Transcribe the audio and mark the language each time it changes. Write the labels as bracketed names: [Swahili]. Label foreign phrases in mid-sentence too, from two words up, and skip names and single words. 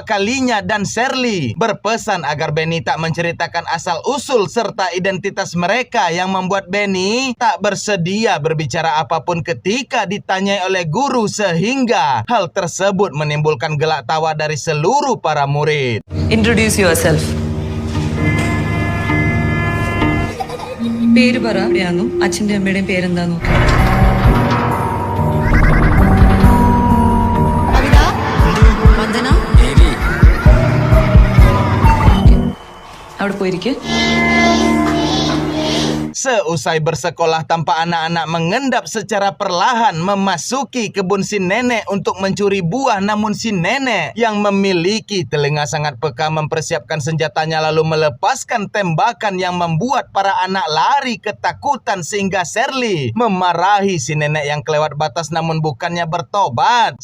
[Indonesian] kalinya, dan Shirley berpesan agar Benny tak menceritakan asal-usul serta identitas mereka yang membuat Benny tak bersedia berbicara apapun ketika ditanyai oleh guru, sehingga hal tersebut menimbulkan gelak tawa dari seluruh para murid. [English] Introduce yourself. [Malayalam] പേര് പറ എവിടെയാന്നും അച്ഛൻ്റെ അമ്മയുടെയും പേരെന്താന്ന് നോക്കി. വന്ദന അവിടെ പോയിരിക്കെ. [Indonesian] Seusai bersekolah tanpa anak-anak mengendap secara perlahan memasuki kebun si nenek untuk mencuri buah, namun si nenek yang memiliki telinga sangat peka mempersiapkan senjatanya lalu melepaskan tembakan yang membuat para anak lari ketakutan sehingga Shirley memarahi si nenek yang kelewat batas namun bukannya bertobat.